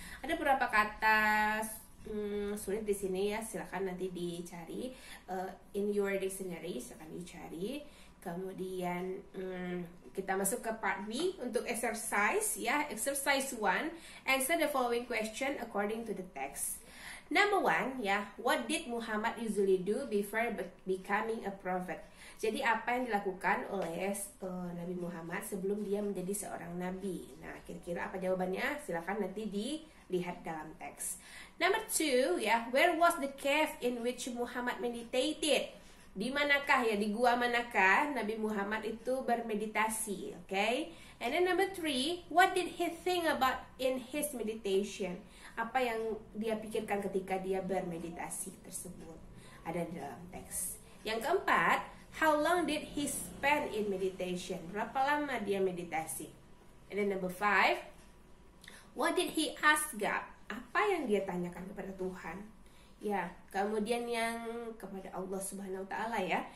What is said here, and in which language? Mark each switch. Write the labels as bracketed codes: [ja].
[id] Ada beberapa kata sulit di sini ya, silakan nanti dicari in your dictionary, silakan dicari. Kemudian kita masuk ke part B untuk exercise ya. [en] Exercise 1. Answer the following question according to the text. [id] Number 1 ya, [en] what did Muhammad usually do before becoming a prophet? [id] Jadi apa yang dilakukan oleh Nabi Muhammad sebelum dia menjadi seorang nabi? Nah, kira-kira apa jawabannya? Silakan nanti dilihat dalam teks. [en] Number 2 ya, where was the cave in which Muhammad meditated? [id] Di manakah ya, di gua manakah Nabi Muhammad itu bermeditasi, okay? [en] And then number 3, what did he think about in his meditation? [id] Apa yang dia pikirkan ketika dia bermeditasi tersebut? Ada di dalam teks. Yang keempat, [en] how long did he spend in meditation? [id] Berapa lama dia meditasi? [en] And then number 5, what did he ask God? [id] Apa yang dia tanyakan kepada Tuhan? Ya, kemudian yang kepada Allah Subhanahu wa taala ya.